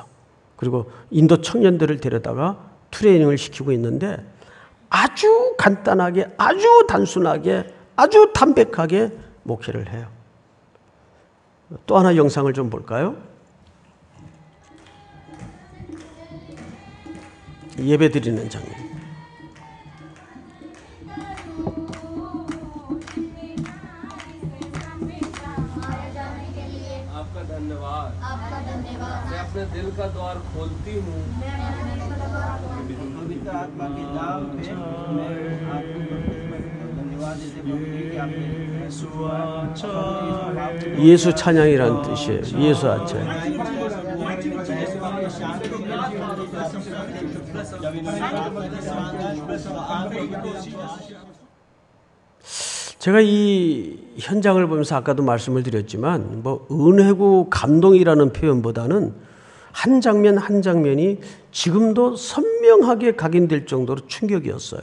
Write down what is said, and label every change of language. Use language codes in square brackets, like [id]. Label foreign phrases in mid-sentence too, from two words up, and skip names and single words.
[ko] 그리고 인도 청년들을 데려다가 트레이닝을 시키고 있는데 아주 간단하게, 아주 단순하게, 아주 담백하게 목회를 해요. 또 하나 영상을 좀 볼까요? 예배 드리는 장면. [hi] आपका धन्यवाद मैं अपने दिल का द्वार खोलती हूँ पवित्र आत्मा के नाम पे मैं आपको धन्यवाद देते कि आपने [ko] 예수 찬양이란 뜻이에요. 예수 아차. 제가 이 현장을 보면서 아까도 말씀을 드렸지만 뭐 은혜고 감동이라는 표현보다는 한 장면 한 장면이 지금도 선명하게 각인될 정도로 충격이었어요.